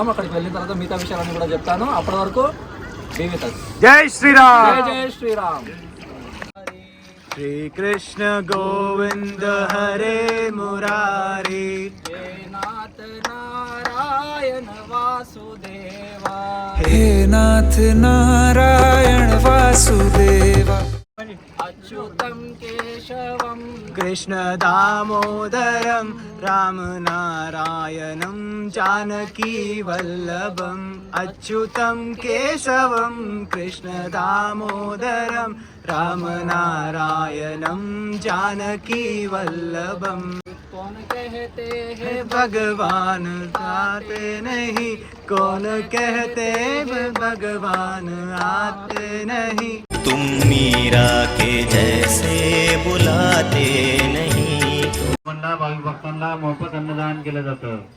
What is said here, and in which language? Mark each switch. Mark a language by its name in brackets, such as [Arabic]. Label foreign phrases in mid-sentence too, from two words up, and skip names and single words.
[Telugu] అక్కడికి వెళ్ళిన తర్వాత మిగతా విషయాలన్నీ కూడా చెప్తాను. అప్పటి వరకు జై శ్రీరామ్. జై శ్రీరామ్. [Sanskrit] శ్రీకృష్ణ గోవింద హరే మురారి, హే నాథ నారాయణ వాసుదేవా, हे नाथ नारायण वासुदेव అచ్యుతం కేశవం కృష్ణ దామోదరం రామ నారాయణం జానకీ వల్లభం, అచ్యుతం కేశవం కృష్ణ దామోదరం రామ నారాయణం జానకీ వల్లభం. [Hindi] कौन कहते हैं भगवान आते नहीं, कौन कहते भगवान आते नहीं. तुम मीरा के जैसे बुलाते नहीं. [Marathi] भाविक भक्तांना मोफत अन्नदान केलं जातं.